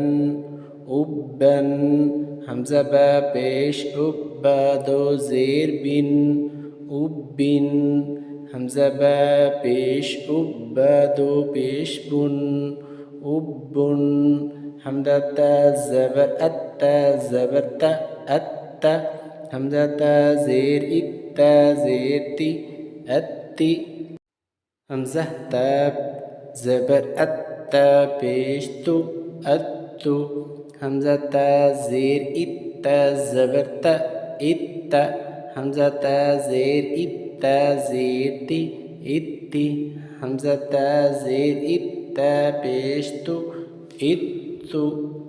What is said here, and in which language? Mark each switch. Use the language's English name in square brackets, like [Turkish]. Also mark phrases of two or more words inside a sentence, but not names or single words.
[Urdu] اب بن، حمزہ با پیش اب، با دو زیر بن اب بن، حمزہ با پیش اب، با دو پیش بن اب بن، حمزہ تا زبر ات، تا زبر تا ات تا، حمزہ تا زیر ات، تا زیر تی اتی، حمزہ تا زبر ات، تا پیش تو اتو، حمزہ تا زیر ات، تا زبر تا ات تا، حمزہ تا زیر ات، تا زیر تی اتی، حمزہ تا زیر ات، تا پیش تو اتو،